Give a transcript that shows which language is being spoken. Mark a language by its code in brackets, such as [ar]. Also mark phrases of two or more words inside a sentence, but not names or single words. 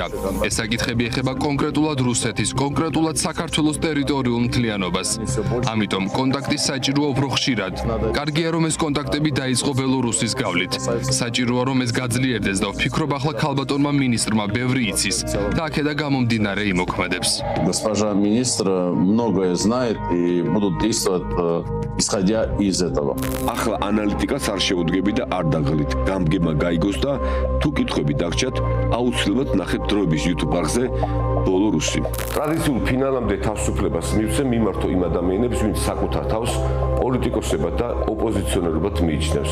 [ka] ეს საკითხები ეხება კონკრეტულად რუსეთის, კონკრეტულად საქართველოს ტერიტორიულ მთლიანობას. ამიტომ კონტაქტი საჭიროა უფრო ხშირად. კარგია რომ ეს კონტაქტები დაიწყო ბელორუსის გავლით. საჭიროა რომ ეს გაძლიერდეს და ვფიქრობ ახლა ქალბატონმა მინისტრმა ბევრი იცის და აქედა გამომდინარე იმოქმედებს. [ru] Госпожа министр многое знает и будут действовать исходя из этого. [ka] ახლა ანალიტიკას არ შეუდგები და არ დაღლით. გამგება გაიგოს და თუ კითხვები დაგჭათ, აუცილებლად ნახეთ დროების YouTube არხზე ბოლორუსი. ტრადიციულ ფინალამდე თავისუფლებას მივცემ მიმართო იმ ადამიანებს, ვინც საკუთარ თავს პოლიტიკოსებად და ოპოზიციონერებად მიიჩნევს.